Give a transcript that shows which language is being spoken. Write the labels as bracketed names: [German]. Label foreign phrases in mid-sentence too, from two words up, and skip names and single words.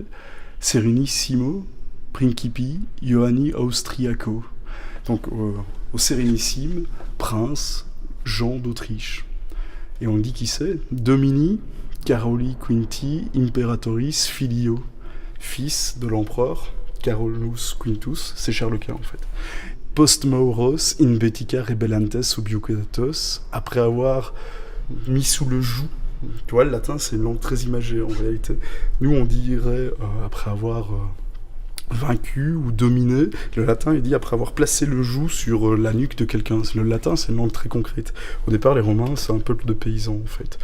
[Latin] Serenissimo Principi Ioanni Austriaco. [French] Donc au Sérénissime, prince Jean d'Autriche. Et on dit qui c'est? [Latin] Domini Caroli Quinti Imperatoris Filio, [French] fils de l'empereur Carolus Quintus, c'est Charles Quint en fait. [Latin] Post Mauros in Betica rebellantes subjugatos, [French] après avoir mis sous le joug. Tu vois, le latin c'est une langue très imagée en réalité. Nous on dirait après avoir vaincu ou dominé. Le latin, il dit après avoir placé le joug sur la nuque de quelqu'un. Le latin, c'est une langue très concrète. Au départ, les Romains, c'est un peuple de paysans, en fait.